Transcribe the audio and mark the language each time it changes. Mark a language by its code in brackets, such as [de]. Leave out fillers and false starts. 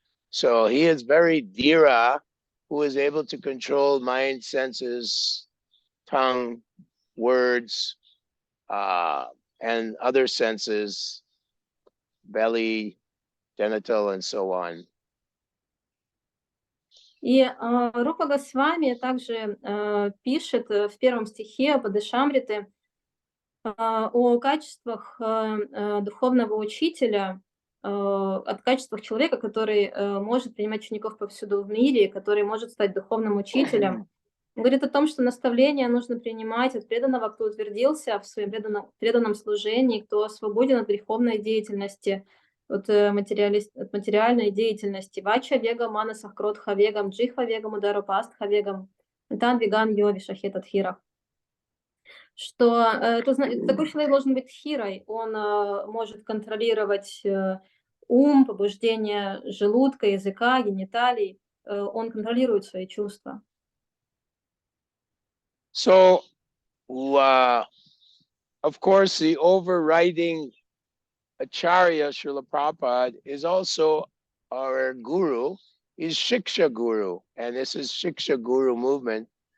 [en] So he is very dhira, who is able to control mind, senses, tongue, words, and other senses, belly, genital, and so on. [ru] И Рупа Госвами также пишет в первом стихе Падешамриты о качествах духовного учителя, о качествах человека, который может принимать учеников повсюду в мире, который может стать духовным учителем. Он говорит о том, что наставления нужно принимать от преданного, кто утвердился в своем преданном служении, кто свободен от греховной деятельности, от материальной деятельности. [sa] Вача вегам, манасах кротха вегам, джихва вегам, удару пастха вегам, тан веган йови шахет атхирах. [ru] Что такой человек должен быть хирой, он может контролировать ум, побуждение желудка, языка, гениталий, он контролирует свои чувства. [en] So, of course, the overriding Acharya, Srila Prabhupada, is also our guru. He's Shiksha Guru, and this is Shiksha Guru movement.